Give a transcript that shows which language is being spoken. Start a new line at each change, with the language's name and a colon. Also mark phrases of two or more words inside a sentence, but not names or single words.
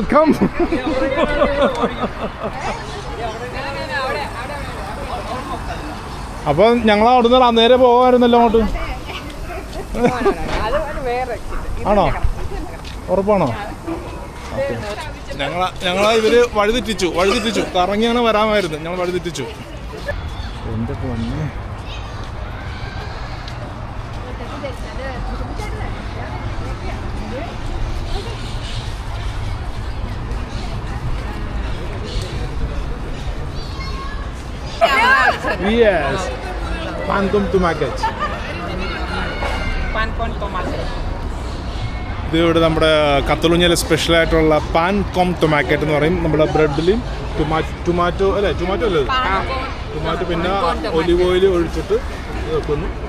Malayalam: അപ്പോൾ ഞങ്ങൾ അവിടുന്ന് നേരെ പോകാമായിരുന്നല്ലോ അങ്ങോട്ട്. ആണോ? ഉറപ്പാണോ? ഇവര് വഴിതെറ്റിച്ചു. കറങ്ങിയാണ് വരാമായിരുന്നു, ഞങ്ങൾ വഴിതെറ്റിച്ചു. എൻ്റെ പൊന്നെ,
Spanish: yes, pan con tomate.
Malayalam: ഇത് ഇവിടെ നമ്മുടെ കത്തലൂഞ്ഞയിലെ സ്പെഷ്യലായിട്ടുള്ള
Spanish: pan con tomate
Malayalam: എന്ന് പറയും. നമ്മുടെ ബ്രെഡിൽ ടൊമാറ്റോ അല്ലേ, ടൊമാറ്റോ പിന്നെ
English: olive oil
Malayalam: ഒഴിച്ചിട്ട് വെക്കുന്നു.